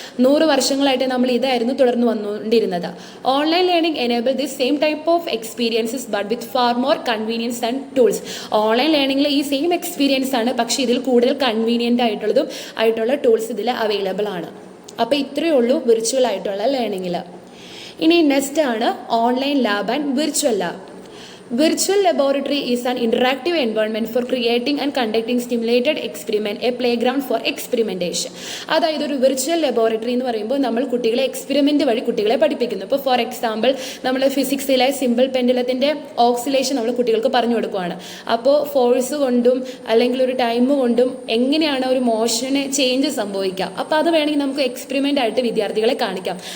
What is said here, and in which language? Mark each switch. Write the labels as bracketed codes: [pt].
[ml] 100 വർഷങ്ങളായിട്ട് നമ്മൾ ഇതായിരുന്നു തുടർന്ന് വന്നുകൊണ്ടിരുന്നത്. [en] Online learning enable this same type of experiences but with far more convenience and tools. [ml] Online ലേണിംഗിൽ ഈ same experience ആണ്, പക്ഷേ ഇതിൽ കൂടുതൽ കൺവീനിയൻ്റ് ആയിട്ടുള്ള ടൂൾസ് ഇതിൽ അവൈലബിൾ ആണ്. അപ്പോൾ ഇത്രയേ ഉള്ളൂ വിർച്വൽ ആയിട്ടുള്ള ലേണിങ്ങിൽ. ഇനി നെക്സ്റ്റ് ആണ് online lab and virtual lab. [en] Virtual laboratory is an interactive environment for creating and conducting stimulated experiment, a playground for experimentation. [ml] അതായത് ഒരു വിർച്വൽ ലബോറട്ടറി എന്ന് പറയുമ്പോൾ നമ്മൾ കുട്ടികളെ എക്സ്പെരിമെൻ്റ് വഴി കുട്ടികളെ പഠിപ്പിക്കുന്നു. ഇപ്പോൾ ഫോർ എക്സാമ്പിൾ നമ്മൾ ഫിസിക്സിലെ സിമ്പിൾ പെൻഡുലത്തിൻ്റെ ഓക്സിലേഷൻ നമ്മൾ കുട്ടികൾക്ക് പറഞ്ഞു കൊടുക്കുകയാണ്. അപ്പോൾ ഫോഴ്സ് കൊണ്ടും അല്ലെങ്കിൽ ഒരു ടൈം കൊണ്ടും എങ്ങനെയാണ് ഒരു മോഷന് ചേഞ്ച് സംഭവിക്കുക, അപ്പോൾ അത് വേണമെങ്കിൽ നമുക്ക് എക്സ്പെരിമെൻ്റ് ആയിട്ട് വിദ്യാർത്ഥികളെ കാണിക്കാം.